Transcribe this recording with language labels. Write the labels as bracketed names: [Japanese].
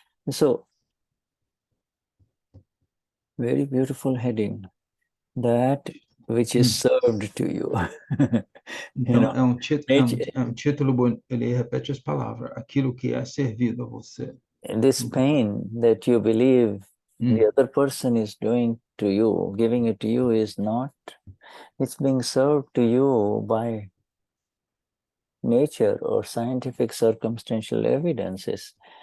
[English] So, very beautiful heading. That which is served to you. [Portuguese] Então, é um título bom, ele repete as palavras, aquilo que é servido a você. [English] This pain that you believe the other person is doing to you, giving it to you, is not, it's being served to you by nature or scientific circumstantial evidences.